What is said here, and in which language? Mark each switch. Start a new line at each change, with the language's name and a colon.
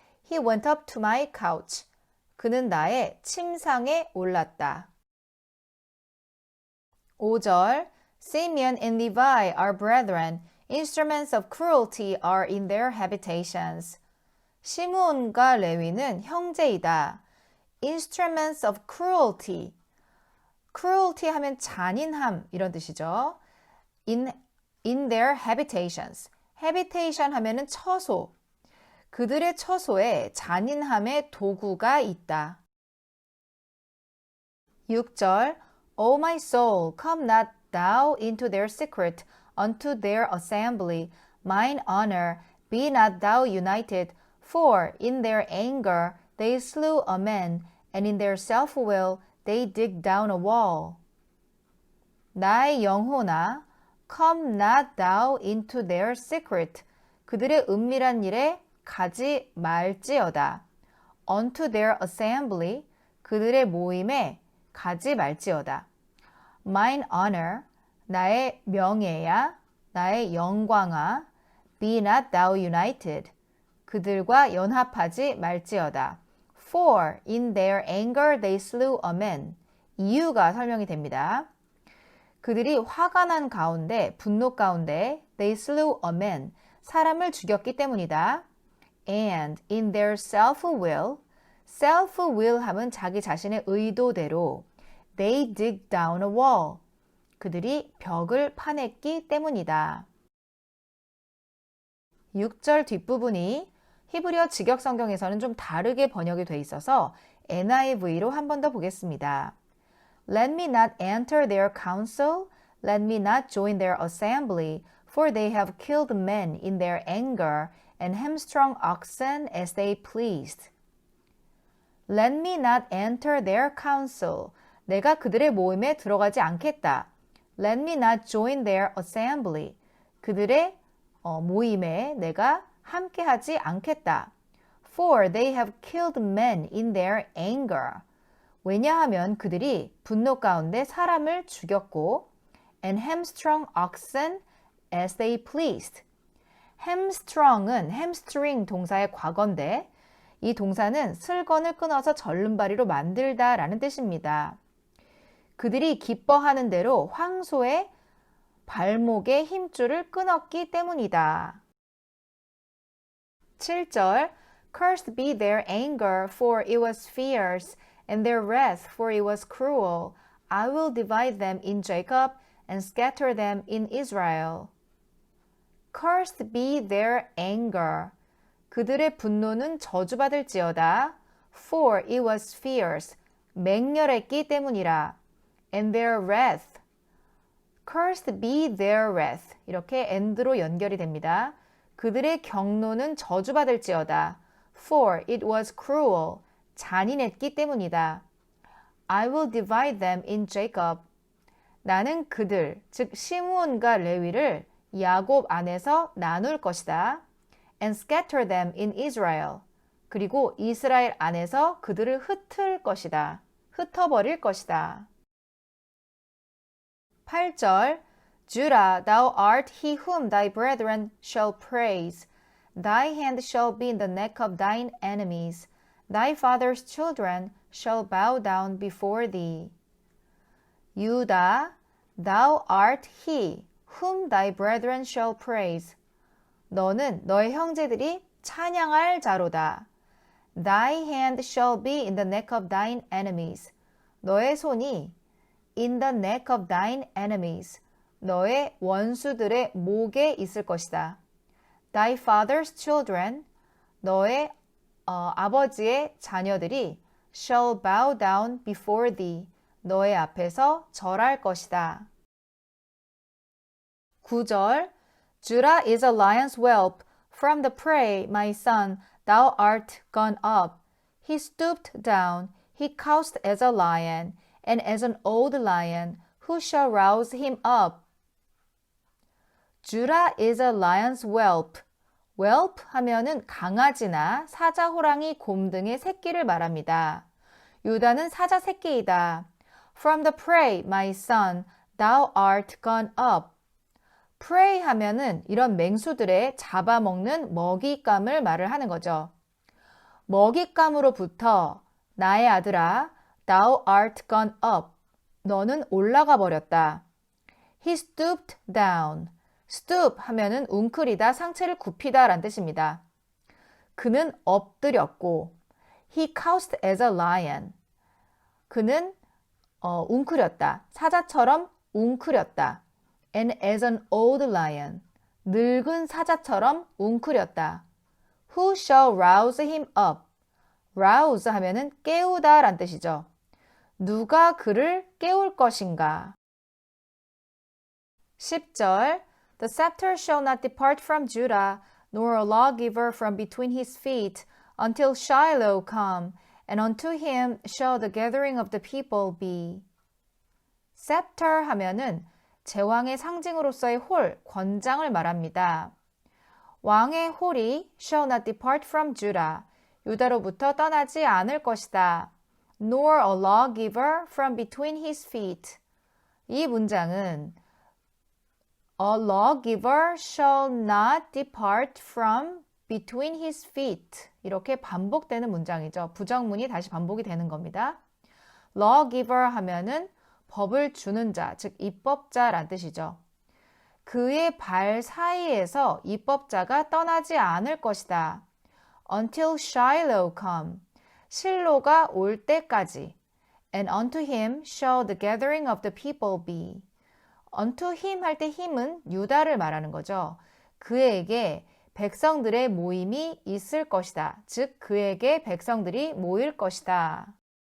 English: He went up to my couch.
Korean: 그는 나의 침상에 올랐다.
English: 5절 Simeon and Levi are brethren. Instruments of cruelty are in their habitations.
Korean: 시므온과 레위는 형제이다.
English: Instruments of cruelty.
Korean: cruelty 하면 잔인함 이런 뜻이죠.
English: In their habitations.
Korean: habitation 하면은 처소. 그들의 처소에 잔인함의 도구가 있다.
English: 6절 O my soul, come not thou into their secret, unto their assembly. Mine honor, be not thou united, for in their anger they slew a man, and in their self-will they dig down a wall.
Korean: 나의 영혼아,
English: come not thou into their secret.
Korean: 그들의 은밀한 일에 가지 말지어다.
English: Unto their assembly.
Korean: 그들의 모임에 가지 말지어다.
English: Mine honor.
Korean: 나의 명예야. 나의 영광아.
English: Be not thou united.
Korean: 그들과 연합하지 말지어다.
English: For in their anger they slew a man.
Korean: 이유가 설명이 됩니다. 그들이 화가 난 가운데, 분노 가운데
English: they slew a man,
Korean: 사람을 죽였기 때문이다.
English: And in their self-will,
Korean: self-will 하면 자기 자신의 의도대로
English: they dig down a wall,
Korean: 그들이 벽을 파냈기 때문이다. 6절 뒷부분이 히브리어 직역 성경에서는 좀 다르게 번역이 돼 있어서 NIV로 한 번 더 보겠습니다.
English: Let me not enter their council, let me not join their assembly, for they have killed men in their anger and hamstrung oxen as they pleased. Let me not enter their council.
Korean: 내가 그들의 모임에 들어가지 않겠다.
English: Let me not join their assembly.
Korean: 그들의 모임에 내가 함께하지 않겠다.
English: For they have killed men in their anger.
Korean: 왜냐하면 그들이 분노 가운데 사람을 죽였고
English: and hamstrung oxen as they pleased.
Korean: hamstrung은 hamstring 동사의 과거인데 이 동사는 슬건을 끊어서 절름발이로 만들다 라는 뜻입니다. 그들이 기뻐하는 대로 황소의 발목의 힘줄을 끊었기 때문이다.
English: 7절 Cursed be their anger, for it was fierce, and their wrath, for it was cruel. I will divide them in Jacob and scatter them in Israel. Cursed be their anger.
Korean: 그들의 분노는 저주받을지어다.
English: For it was fierce.
Korean: 맹렬했기 때문이라.
English: And their wrath. Cursed be their wrath.
Korean: 이렇게 and로 연결이 됩니다. 그들의 경노는 저주받을지어다.
English: For it was cruel.
Korean: 잔인했기 때문이다.
English: I will divide them in Jacob.
Korean: 나는 그들, 즉 시므온과 레위를 야곱 안에서 나눌 것이다. And scatter them in Israel. 그리고 이스라엘 안에서 그들을 흩을 것이다. 흩어버릴 것이다.
English: 8절 Judah, thou art he whom thy brethren shall praise. Thy hand shall be in the neck of thine enemies. Thy father's children shall bow down before thee. Judah, thou art he whom thy brethren shall praise.
Korean: 너는 너의 형제들이 찬양할 자로다.
English: Thy hand shall be in the neck of thine enemies.
Korean: 너의 손이
English: in the neck of thine enemies.
Korean: 너의 원수들의 목에 있을 것이다.
English: Thy father's children.
Korean: 너의 아버지의 자녀들이
English: shall bow down before thee.
Korean: 너의 앞에서 절할 것이다.
English: 9절 Judah is a lion's whelp. From the prey, my son, thou art gone up. He stooped down. He couched as a lion, and as an old lion. Who shall rouse him up? Judah is a lion's whelp.
Korean: whelp 하면은 강아지나 사자, 호랑이, 곰 등의 새끼를 말합니다. 유다는 사자 새끼이다.
English: From the prey, my son, thou art gone up.
Korean: prey 하면은 이런 맹수들의 잡아먹는 먹잇감을 말을 하는 거죠. 먹잇감으로부터 나의 아들아,
English: thou art gone up.
Korean: 너는 올라가 버렸다.
English: He stooped down.
Korean: stoop 하면은 웅크리다, 상체를 굽히다 라는 뜻입니다. 그는 엎드렸고
English: he couched as a lion.
Korean: 그는 웅크렸다. 사자처럼 웅크렸다.
English: And as an old lion.
Korean: 늙은 사자처럼 웅크렸다.
English: Who shall rouse him up?
Korean: rouse 하면은 깨우다 란 뜻이죠. 누가 그를 깨울 것인가?
English: 10절 The scepter shall not depart from Judah, nor a lawgiver from between his feet, until Shiloh come, and unto him shall the gathering of the people be.
Korean: scepter 하면은 제왕의 상징으로서의 홀, 권장을 말합니다. 왕의 홀이
English: shall not depart from Judah,
Korean: 유다로부터 떠나지 않을 것이다.
English: nor a lawgiver from between his feet.
Korean: 이 문장은
English: A lawgiver shall not depart from between his feet.
Korean: 이렇게 반복되는 문장이죠. 부정문이 다시 반복이 되는 겁니다. lawgiver 하면은 법을 주는 자, 즉 입법자란 뜻이죠. 그의 발 사이에서 입법자가 떠나지 않을 것이다.
English: Until Shiloh come.
Korean: 실로가 올 때까지.
English: And unto him shall the gathering of the people be. unto him
Korean: 할 때 힘은 유다를 말하는 거죠. 그에게 백성들의 모임이 있을 것이다. 즉 그에게 백성들이 모일 것이다.